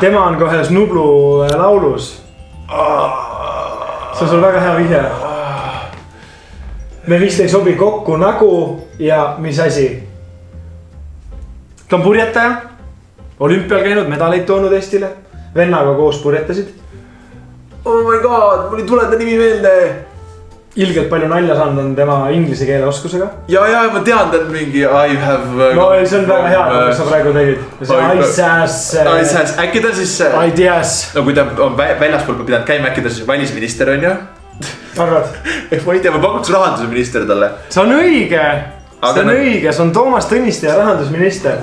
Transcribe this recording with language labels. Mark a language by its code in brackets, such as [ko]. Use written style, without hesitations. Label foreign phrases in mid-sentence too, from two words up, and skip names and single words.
[et] Tema on kohe Snublu laulus. See on sul väga hea vihje. Me vist ei sobi kokku nagu ja mis asi? Ta on purjetaja, olümpial käinud, medaleid toonud Eestile, vennaga koos purjetasid. [en] Oh my god, [et] mul ei tule ta nimi meelde. Ilgelt palju nalja saanud on tema inglise keele oskusega. Ja, ma tean, ta on mingi [en] I have... [et] No see on väga hea, mis sa praegu tegid. [en] I sass. [et] Äkki ta siis... [en] I teas. [et] No kui ta on väljaspool pidanud käima, äkki ta siis välisminister on ju? Arvad? Ma ei tea, ma pakuks rahandusminister talle. See on õige. See on õige, see on Toomas Tõniste ja rahandusminister.